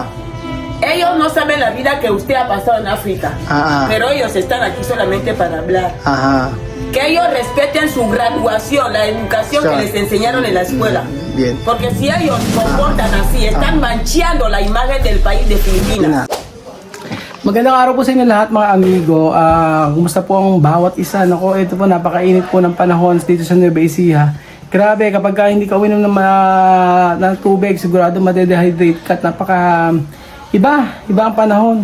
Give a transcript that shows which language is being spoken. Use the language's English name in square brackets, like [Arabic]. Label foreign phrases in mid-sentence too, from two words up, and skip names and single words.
[Spanish] Ellos no saben la vida que usted ha pasado en África, pero ellos están aquí solamente para hablar. Ajá. Que ellos respeten su graduación, la educación que les enseñaron en la escuela. Bien. Porque si ellos comportan así, están manchando la imagen del país de Filipinas. [Filipino] Magandang araw po sa inyo lahat mga amigo. Kumusta po ang bawat isa? Nako, ito po napakainit po ng panahon dito sa Nueva Ecija. Grabe, kapag hindi ka uminom ng tubig, sigurado madedehydrate ka. Napaka iba ang panahon.